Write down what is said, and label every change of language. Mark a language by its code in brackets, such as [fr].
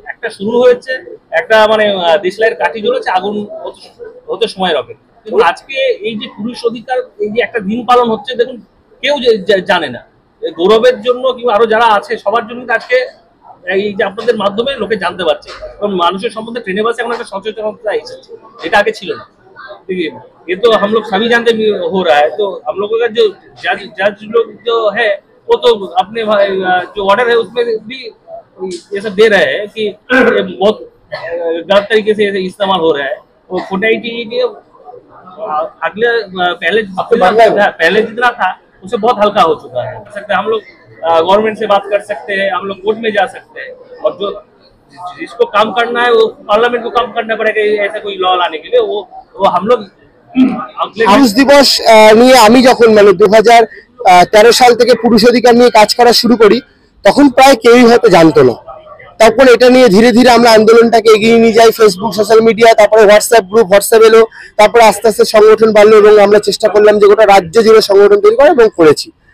[bn] একটা শুরু হয়েছে, একটা মানে দেশলাইয়ের কাঠি জ্বলেছে, আগুন হতে সময় হবে। কিন্তু আজকে এই যে পুরুষ অধিকার, এই যে একটা দিন পালন হচ্ছে, দেখুন কেউ জানে না। গৌরবের জন্য কিংবা আরো যারা আছে সবার জন্য আজকে এই যে আপনাদের মাধ্যমে লোকে জানতে পারছে, এবং মানুষের সম্বন্ধে ট্রেনে বাসে এখন একটা সচেতনতা এসেছে, এটা আগে ছিল না। [hi] देखिए, ये तो हम लोग सभी जानते हो रहा है। तो हम लोगों का जो जज लोग जो है, वो तो अपने जो ऑर्डर है उसमें भी ये सब दे रहे हैं कि बहुत गलत तरीके से इस्तेमाल हो रहा है। वो फुटाइटी अगले पहले जितना था उससे बहुत हल्का हो चुका है। हम लोग गवर्नमेंट से बात कर सकते हैं, हम लोग कोर्ट में जा सकते हैं, और जो जिसको काम करना है वो पार्लियामेंट को काम करना पड़ेगा ऐसा कोई लॉ लाने के लिए। वो हम लोग [bn] পুরুষ দিবস নিয়ে আমি যখন মানে 2013 সাল থেকে পুরুষ অধিকার নিয়ে কাজ করা শুরু করি, তখন প্রায় কেউই হয়তো জানতো না। তারপর এটা নিয়ে ধীরে ধীরে আমরা আন্দোলনটাকে এগিয়ে নিয়ে যাই, ফেসবুক, সোশ্যাল মিডিয়া, তারপরে হোয়াটসঅ্যাপ গ্রুপ, হোয়াটসঅ্যাপ এলো, তারপরে আস্তে আস্তে সংগঠন বাড়লো, এবং আমরা চেষ্টা করলাম যে গোটা রাজ্য জুড়ে সংগঠন তৈরি করা, এবং করেছি।